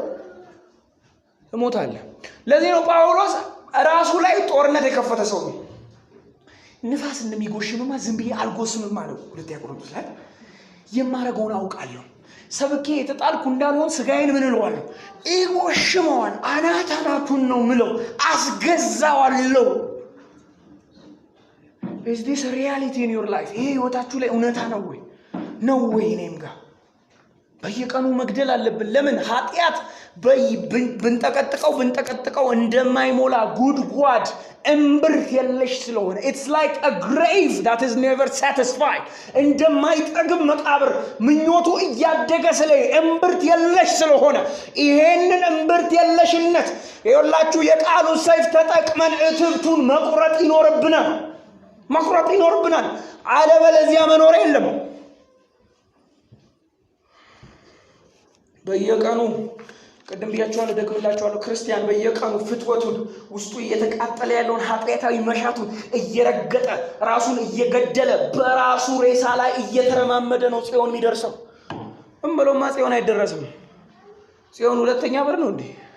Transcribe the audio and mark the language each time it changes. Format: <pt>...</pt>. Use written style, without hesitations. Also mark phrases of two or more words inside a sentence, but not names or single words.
<am>እሞታለሁ። ለዚህ ነው ጳውሎስ ራሱ ላይ ጦርነት የከፈተ ሰው ነው። ንፋስ እንደሚጎሽምማ ዝም ብዬ አልጎስምም አለው። ሁለተኛ ቆሮንቶስ ላይ የማረገውን አውቃለሁ፣ ሰብኬ የተጣልኩ እንዳልሆን ስጋዬን ምን እለዋለሁ? ይጎሽመዋል። አናቱን ነው ምለው፣ አስገዛዋለሁ።</am> <en>is this a reality in your life?</en> <am>ይሄ ህይወታችሁ ላይ እውነታ ነው ወይ? ነው ወይ? እኔም ጋር በየቀኑ መግደል አለብን። ለምን? ኃጢአት ብንጠቀጥቀው እንደማይሞላ ጉድጓድ እምብርት የለሽ ስለሆነ</am> <en>it's like a grave that is never satisfied።</en> <am>እንደማይጠግብ መቃብር ምኞቱ እያደገ እምብርት የለሽ ስለሆነ ይሄንን እምብርት የለሽነት ይኸውላችሁ የቃሉን ሰይፍ ተጠቅመን እትብቱን መቁረጥ ይኖርብናል። አለበለዚያ መኖር የለም። በየቀኑ ቅድም ብያችኋለሁ፣ ደግምላችኋለሁ። ክርስቲያን በየቀኑ ፍትወቱን ውስጡ እየተቃጠለ ያለውን ኃጢአታዊ መሻቱን እየረገጠ ራሱን እየገደለ በራሱ ሬሳ ላይ እየተረማመደ ነው ጽዮን የሚደርሰው። ብሎማ ጽዮን አይደረስም። ጽዮን ሁለተኛ በር ነው እንዴ?</am>